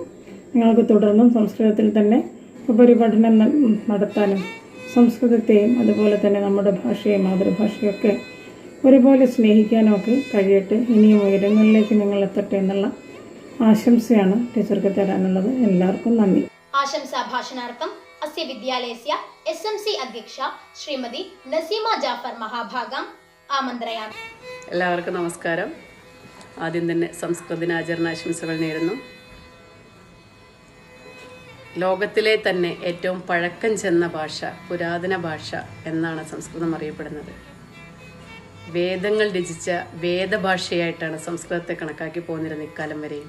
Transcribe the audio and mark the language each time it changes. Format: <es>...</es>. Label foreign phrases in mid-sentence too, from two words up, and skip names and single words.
<ml>നിങ്ങൾക്ക് തുടർന്നും സംസ്കൃതത്തിൽ തന്നെ ഉപരിപഠനം നടത്താനും സംസ്കൃതത്തെയും അതുപോലെ തന്നെ നമ്മുടെ ഭാഷയും മാതൃഭാഷയൊക്കെ ഒരുപോലെ സ്നേഹിക്കാനും ഒക്കെ കഴിയട്ടെ. ഇനിയും ഉയരങ്ങളിലേക്ക് നിങ്ങൾ എത്തട്ടെ എന്നുള്ള ആശംസയാണ് ടീച്ചർക്ക് തരാനുള്ളത്. എല്ലാവർക്കും നന്ദി.</ml> <sa>आशंसा भाषणार्थम अस्य विद्यालयस्य SMC अध्यक्षा श्रीमती नसीमा जाफर महाभागां आमन्त्रयामि.</sa> <ml>എല്ലാവർക്കും നമസ്കാരം. ആദ്യം തന്നെ സംസ്കൃത ദിനാചരണാശംസകൾ നേരുന്നു. ലോകത്തിലെ തന്നെ ഏറ്റവും പഴക്കം ചെന്ന ഭാഷ, പുരാതന ഭാഷ എന്നാണ് സംസ്കൃതം അറിയപ്പെടുന്നത്. വേദങ്ങൾ രചിച്ച വേദഭാഷയായിട്ടാണ് സംസ്കൃതത്തെ കണക്കാക്കി പോന്നിരുന്നത് ഇക്കാലം വരെയും.</ml>